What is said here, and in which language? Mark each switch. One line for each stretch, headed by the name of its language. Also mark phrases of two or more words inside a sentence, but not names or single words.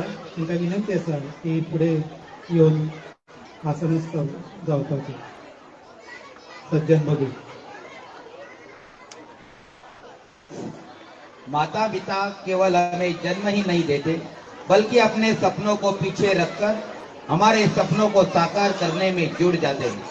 Konkani: तांकां विनंती आसा की फुडें येवन आसनस्थ जावपाचे. सज्जन दोगडी.
Hindi: माता पिता केवल हमें जन्म ही नहीं देते बल्कि अपने सपनों को पीछे रखकर हमारे सपनों को साकार करने में जुड़ जाते हैं.